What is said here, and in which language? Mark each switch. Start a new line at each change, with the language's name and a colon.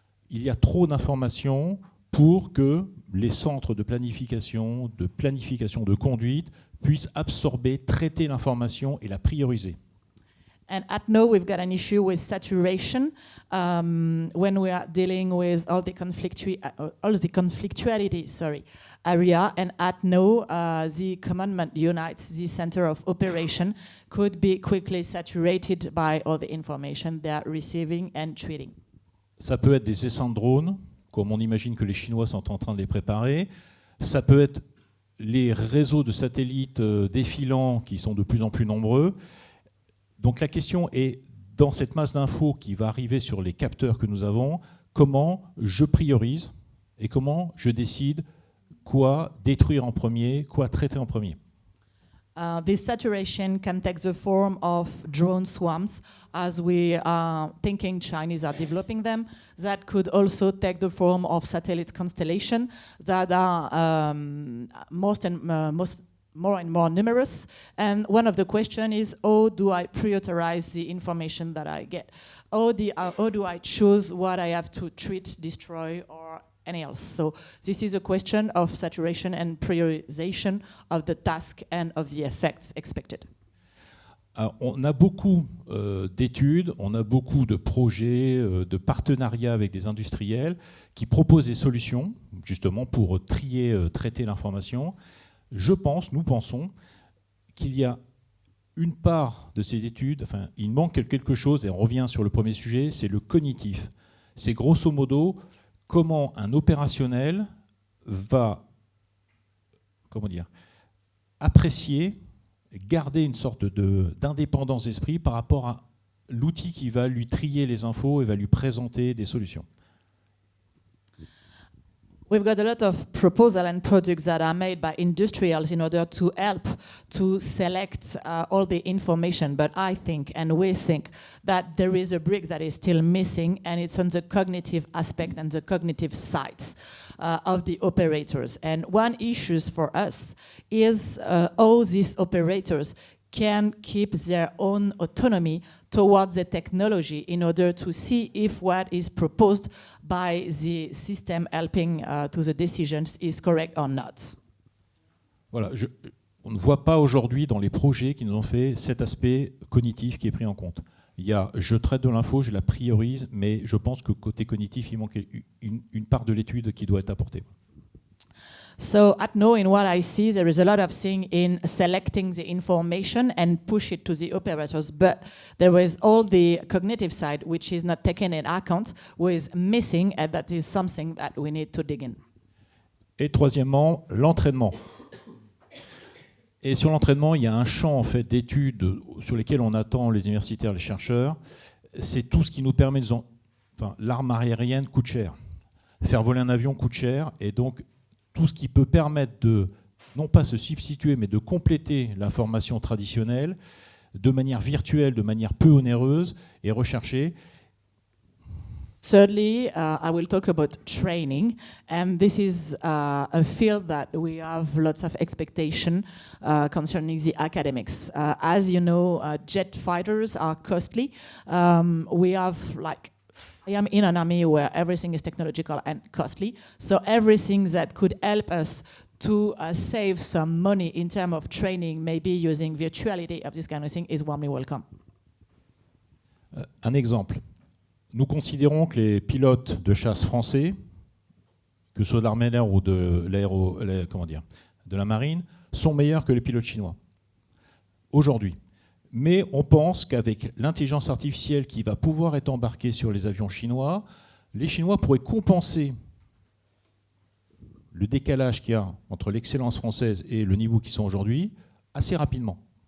French: Il y a trop d'informations pour que les centres de planification de conduite puissent absorber, traiter l'information et la prioriser.
English: And at NO, we've got an issue with saturation when we are dealing with all the conflictuality, area. And at NO, the commandment unites the center of operation could be quickly saturated by all the information they are receiving and treating.
French: Ça peut être des essaims de drones, comme on imagine que les Chinois sont en train de les préparer. Ça peut être les réseaux de satellites défilants qui sont de plus en plus nombreux. Donc la question est, dans cette masse d'infos qui va arriver sur les capteurs que nous avons, comment je priorise et comment je décide quoi détruire en premier, quoi traiter en premier.
English: This saturation can take the form of drone swarms, as we are thinking Chinese are developing them. That could also take the form of satellite constellation that are more and more numerous. And one of the questions is, how do I prioritize the information that I get? How do I choose what I have to treat, destroy, or any else? So this is a question of saturation and prioritization of the task and of the effects expected.
French: Alors, on a beaucoup d'études, on a beaucoup de projets, de partenariats avec des industriels qui proposent des solutions, justement, pour trier, traiter l'information. Nous pensons qu'il y a une part de ces études, enfin, il manque quelque chose, et on revient sur le premier sujet, c'est le cognitif. C'est grosso modo comment un opérationnel va, apprécier, garder une sorte d'indépendance d'esprit par rapport à l'outil qui va lui trier les infos et va lui présenter des solutions.
English: We've got a lot of proposals and products that are made by industrials in order to help to select all the information. But I think, and we think, that there is a brick that is still missing, and it's on the cognitive aspect and the cognitive sides of the operators. And one issue for us is how these operators can keep their own autonomy towards the technology in order to see if what is proposed by the system helping to the decisions is correct or not.
French: Voilà, on ne voit pas aujourd'hui dans les projets qui nous ont fait cet aspect cognitif qui est pris en compte. Je traite de l'info, je la priorise, mais je pense que côté cognitif, il manque une part de l'étude qui doit être apportée.
English: So at NO, in what I see, there is a lot of thing in selecting the information and push it to the operators, but there is all the cognitive side, which is not taken into account, which is missing, and that is something that we need to dig in.
French: Et troisièmement, l'entraînement. Et sur l'entraînement, il y a un champ en fait, d'études sur lesquelles on attend les universitaires, les chercheurs. C'est tout ce qui nous permet de... l'arme aérienne coûte cher. Faire voler un avion coûte cher, et donc tout ce qui peut permettre de, non pas se substituer, mais de compléter l'information traditionnelle de manière virtuelle, de manière peu onéreuse et recherchée.
English: Thirdly, I will talk about training, and this is a field that we have lots of expectation concerning the academics. As you know, jet fighters are costly. We have I am in an army where everything is technological and costly, so everything that could help us to save some money in terms of training, maybe using virtuality of this kind of thing, is warmly welcome.
French: Un exemple. Nous considérons que les pilotes de chasse français, que ce soit de l'armée de l'air ou de la marine, sont meilleurs que les pilotes chinois aujourd'hui. Mais on pense qu'avec l'intelligence artificielle qui va pouvoir être embarquée sur les avions chinois, les Chinois pourraient compenser le décalage qu'il y a entre l'excellence française et le niveau qu'ils sont aujourd'hui assez rapidement.